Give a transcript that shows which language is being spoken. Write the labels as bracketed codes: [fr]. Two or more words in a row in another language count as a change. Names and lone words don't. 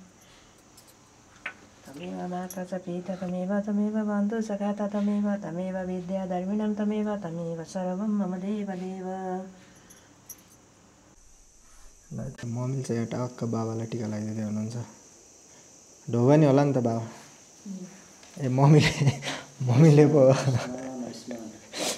[sa] तमेव माता च पिता तमेव बन्धु सखा तमेव विद्या धर्मिणं तमेव सर्वं मम देवदेव [ne] मम्मीले चाहिँ एउटा टक्क बाबालाई टिका लगाइदिँदै हुनुहुन्छ ढोगा नि होला नि त बाबा ए मम्मीले पो